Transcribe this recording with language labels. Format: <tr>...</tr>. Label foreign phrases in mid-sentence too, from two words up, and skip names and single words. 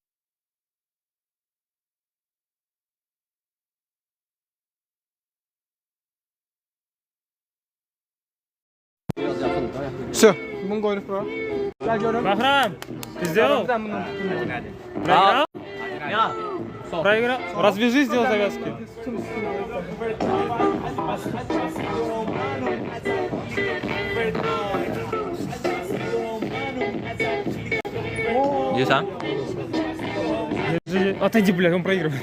<az>Все. Bunu qoyuruq bura. Gəl görüm. Baxıram. Bizdə yox. Bizdən bunu. Proqram. Ya. Proqram.</az> <ru>Развяжи, сделай завязки.</ru> <az>Yeyirsən?</az> <ru>Отойди, блядь, он проигрывает.</ru>